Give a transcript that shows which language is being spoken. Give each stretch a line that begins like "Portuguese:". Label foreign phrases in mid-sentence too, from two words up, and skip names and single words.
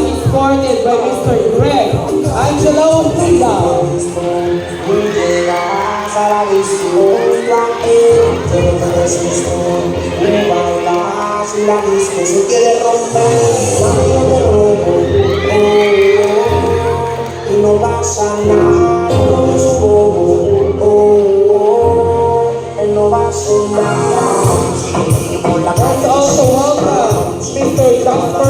English: escorted by Mr. Greg Angelo Hunda.
Spanish: No pasa nada, no pasa nada.
English: Let's also welcome Mr. Dr.